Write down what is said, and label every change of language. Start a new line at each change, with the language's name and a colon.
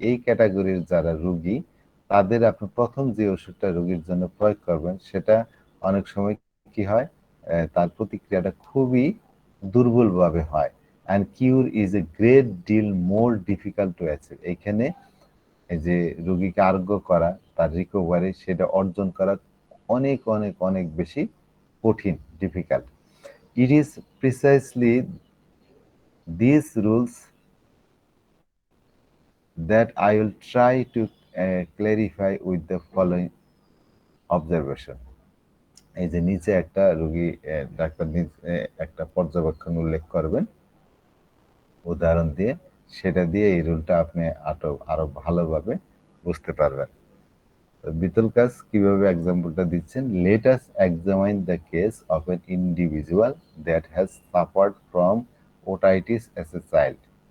Bangla: এই ক্যাটাগরির যারা রুগী, তাদের আপনি প্রথম যে ওষুধটা রোগীর জন্য প্রয়োগ করবেন সেটা অনেক সময় কি হয়, তার প্রতিক্রিয়াটা খুবই দুর্বলভাবে হয়।
English: And cure is a great deal more difficult to achieve.
Bangla: এইখানে এই যে রোগীকে আরোগ্য করা, তার রিকভারি, সেটা অর্জন করা অনেক অনেক অনেক বেশি কঠিন, difficult.
English: It is precisely these rules that I will try to clarify with the following observation.
Bangla: এই যে নিচে একটা রোগী ডাক্তার একটা পর্যবেক্ষণ উল্লেখ করবেন উদাহরণ দিয়ে, সেটা দিয়ে এই রুলটা আপনি আরো ভালোভাবে বুঝতে পারবেন। বিতলকাস কিভাবে এক্সাম্পলটা দিচ্ছেন,
English: Let us examine the case of an individual that has suffered from otitis as a child.